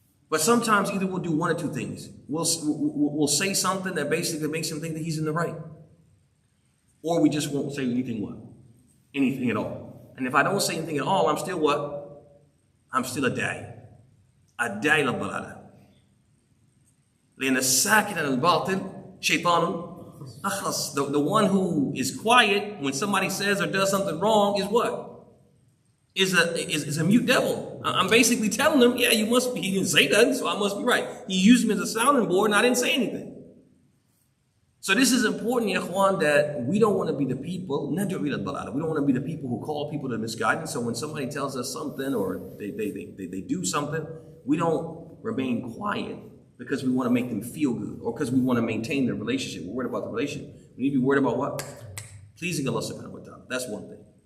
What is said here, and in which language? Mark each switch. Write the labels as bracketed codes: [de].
[en] But sometimes either we'll do one or two things. We'll say something that basically makes him think that he's in the right. Or we just won't say anything what? Anything at all. And if I don't say anything at all, I'm still what? I'm still a da'i. A da'i lal-dalala. [ar] لأن الساكن عن الباطل شيطان أخرس. [en] The one who is quiet when somebody says or does something wrong is what? Is a mute devil. I'm basically telling him, yeah, you must be. He didn't say that, so I must be right. He used me as a sounding board and I didn't say anything. So this is important, ya ikhwan, that we don't want to be the people, we don't want to be the people who call people to misguidance. So when somebody tells us something or they do something, we don't remain quiet because we want to make them feel good or because we want to maintain their relationship. We're worried about the relationship. We need to be worried about what? Pleasing Allah subhanahu wa ta'ala. That's one thing.